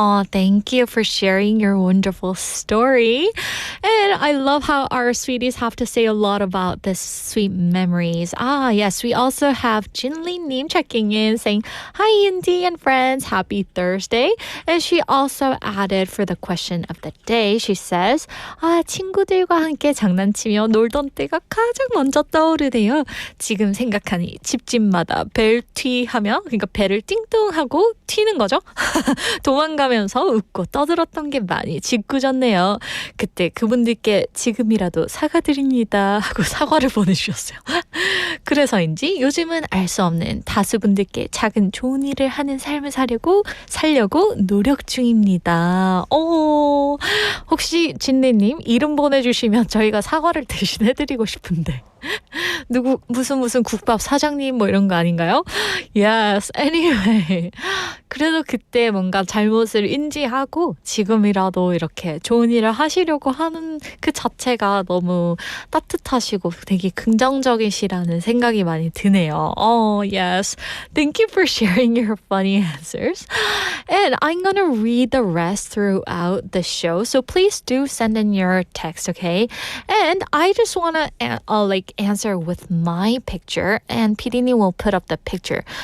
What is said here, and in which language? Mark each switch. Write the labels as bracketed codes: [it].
[en] Thank you for sharing your wonderful story. And I love how our sweeties have to say a lot about this sweet memories. Yes, we also have Jinli-님 checking in saying, hi, Indy and friends, happy Thursday. And she also added for the question of the day, she says, [ko] 친구들과 함께 장난치며 놀던 때가 가장 먼저 떠오르네요. 지금 생각하니 집집마다 벨튀 하며, 그러니까 배를 띵동하고 튀는 거죠. 도망가면서 웃고 떠들었던 게 많이 짓궂었네요. 그때 그분들께 지금이라도 사과드립니다 하고 사과를 보내주셨어요. 그래서인지 요즘은 알 수 없는 다수분들께 작은 좋은 일을 하는 삶을 살려고 노력 중입니다. 혹시 진리님 이름 보내주시면 저희가 사과를 대신 해드리고 싶은데 무슨 국밥 사장님 뭐 이런 거 아닌가요? [en] Yes, anyway. [ko] 그래도 그때 뭔가 잘못을 인지하고 지금이라도 이렇게 좋은 일을 하시려고 하는 그 자체가 너무 따뜻하시고 되게 긍정적이시라는 생각이 많이 드네요. [en] Yes. Thank you for sharing your funny answers. And I'm gonna read the rest throughout the show, so please do send in your text, okay? And I just wanna answer with my picture, and PD님 will put up the picture.